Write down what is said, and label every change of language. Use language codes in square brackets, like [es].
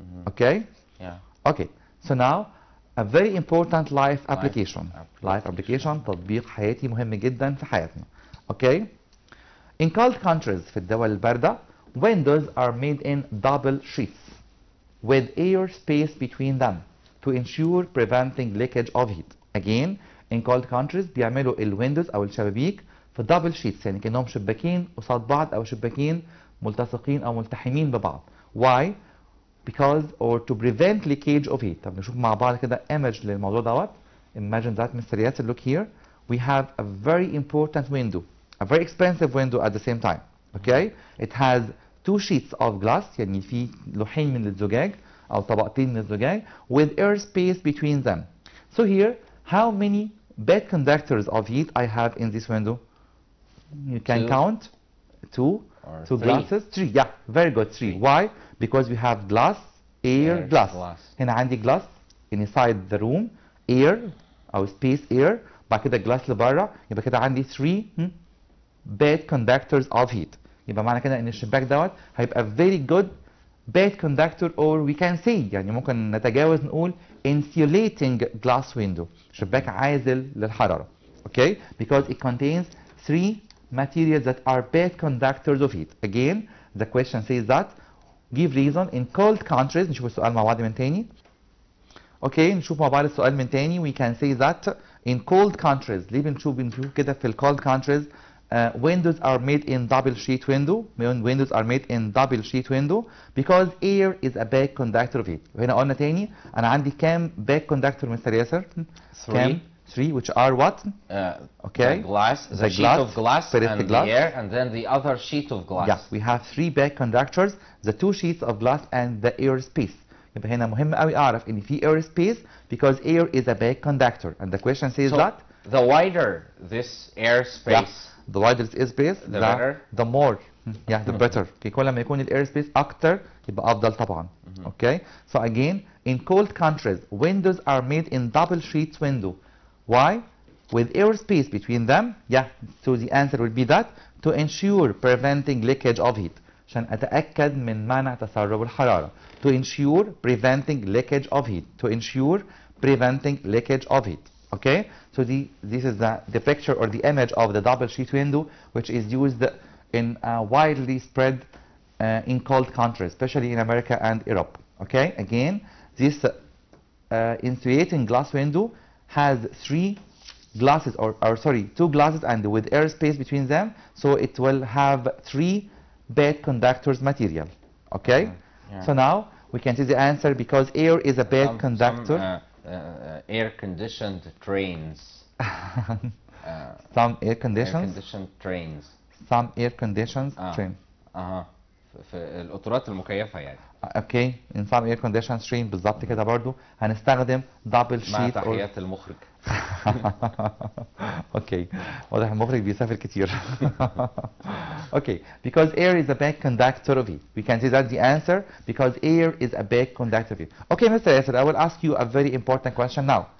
[en] Okay? Yeah. Okay. So now, a very important life application. Life application, [ar] تطبيق حياتي مهم جدا في حياتنا. [en] Okay? In cold countries [ar] في الدول الباردة, [en] windows are made in double sheets with air space between them to ensure preventing leakage of heat. [ar] Again, [en] in cold countries [ar] بيعملوا الويندوز أو الشبابيك في [en] double sheets، [ar] يعني كأنهم شباكين قصاد بعض أو شباكين ملتصقين أو ملتحمين ببعض. [en] Why? Because or to prevent leakage of heat. [ar] طب نشوف مع بعض كده image للموضوع دوت. [en] Imagine that, Mr. Yasser, look here. We have a very important window, a very expensive window at the same time. Okay? It has two sheets of glass, [ar] يعني في لوحين من الزجاج [en] أو طبقتين من الزجاج with air space between them. So here, how many bad conductors of heat I have in this window? You can count two glasses, three. Yeah, very good, three. Why? Because we have glass, air, glass. [ar] هنا عندي [en] glass inside the room, [ar] air أو space air, بعد كده glass لبره، يبقى كده عندي 3 [en] bad conductors of heat. [ar] يبقى معنى كده إن الشباك دوت هيبقى [en] very good bad conductor, [ar] or we can say يعني ممكن نتجاوز نقول [en] insulating glass window. [ar] شباك عازل للحرارة. Okay? [en] Because it contains 3 materials that are bad conductors of heat. Again, the question says that give reason in cold countries. [ar] نشوف السؤال مع بعض من تاني. Okay, نشوف مع بعض السؤال من تاني. [en] We can say that in cold countries. [ar] ليه بنشوف كده في [en] cold countries windows are made in double sheet window. Windows are made in double sheet window because air is a bad conductor of heat. [ar] وهنا قلنا تاني أنا عندي كام bad conductor Mr. ياسر؟ 3, [en] which are what? Okay. The sheet of glass and the glass. air, and then the other sheet of glass. Yeah, we have 3 bad conductors, the 2 sheets of glass and the air space. [ar] يبقى هنا مهم قوي أعرف إن في [en] air space because air is a bad conductor, and the question says so that the wider this air space, the wider this air space, the better, the more, the better. [ar] Okay, كل ما يكون ال air space أكتر يبقى أفضل طبعا. [en] Okay, so again, in cold countries, windows are made in double sheets window. Why? With air space between them. Yeah, so the answer will be that to ensure preventing leakage of heat. [ar] عشان أتأكد من منع تسرب الحرارة. [en] To ensure preventing leakage of heat. To ensure preventing leakage of heat. Okay? So this is the picture or the image of the double sheet window, which is used in widely spread in cold countries, especially in America and Europe. Okay? Again, this insulating glass window has 3 glasses, or sorry, 2 glasses and with air space between them, so it will have 3 bad conductors material. Okay? Yeah. So now we can see the answer because air is a bad conductor. Air-conditioned trains. Some air-conditioned trains. Some air-conditioned trains. [ar] في القطارات المكيفة يعني. اوكي [en] in some air conditioned train [ar] بالظبط كده برضو هنستخدم double sheet. مع تحيات المخرج. اوكي واضح المخرج بيسافر كتير. [en] Okay, because air is a bad conductor of heat. We can say that's the answer because air is a bad conductor of heat. Okay, Mr. Yasser, I will ask you a very important question now.